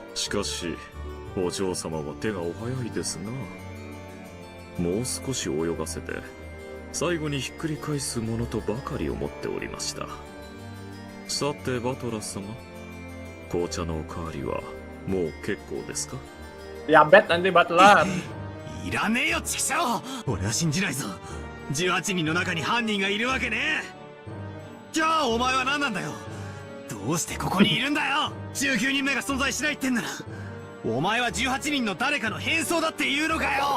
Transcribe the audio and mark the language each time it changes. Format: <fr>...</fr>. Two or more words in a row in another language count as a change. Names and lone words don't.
<ja>しかしお嬢様は手がお早いですな。もう少し泳がせて最後にひっくり返すものとばかり思っておりました。さてバトラス様、紅茶のおかわりはもう結構ですか？</ja> <id>Ya bet nanti butler.</id> <ja>いらねえよ、チキショー。俺は信じないぞ。18人の中に犯人がいるわけねえ。じゃあお前は何なんだよ。どうしてここにいるんだよ。19人目が存在しないってんなら、お前は18人の誰かの変装だって言うのかよ。</ja>